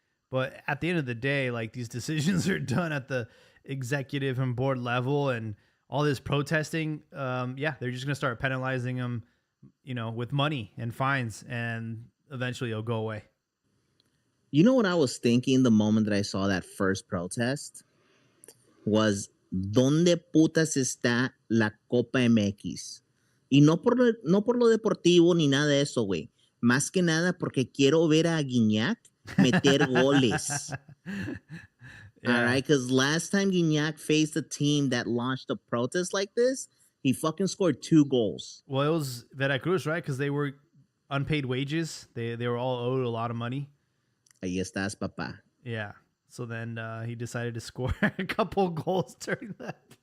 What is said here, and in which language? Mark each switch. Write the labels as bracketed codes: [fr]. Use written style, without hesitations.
[en] But at the end of the day, like, these decisions are done at the executive and board level, and all this protesting, yeah, they're just going to start penalizing them, you know, with money and fines, and eventually it'll go away. You know what I was thinking the moment that I saw that first protest? [es] Was, ¿dónde putas está la Copa MX? Y no por lo deportivo ni nada de eso, güey. Más que nada porque quiero ver a Guiñac meter goles. [en] Yeah. All right, because last time Guiñac faced a team that launched a protest like this, he fucking scored 2 goals. Well, it was Veracruz, right? Because they were unpaid wages. They were all owed a lot of money. [es] Ahí estás, papá. [en] Yeah. So then he decided to score a couple goals during that.